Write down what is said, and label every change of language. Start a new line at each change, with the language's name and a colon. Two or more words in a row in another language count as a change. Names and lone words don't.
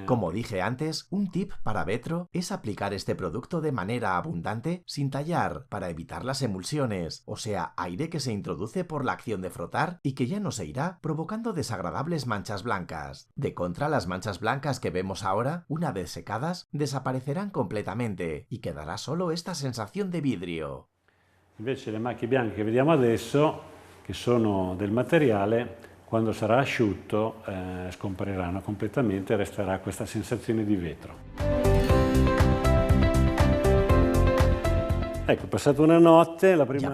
Spanish: Como dije antes, un tip para vetro es aplicar este producto de manera abundante sin tallar para evitar las emulsiones, o sea, aire que se introduce por la acción de frotar y que ya no se irá provocando desagradables manchas blancas. De contra, las manchas blancas que vemos ahora, una vez secadas, desaparecerán completamente y quedará solo esta sensación de vidrio.
Italian: Invece le macchie bianche che vediamo adesso, che sono del materiale, quando sarà asciutto scompariranno completamente e resterà questa sensazione di vetro. Ecco, passata una notte, la prima...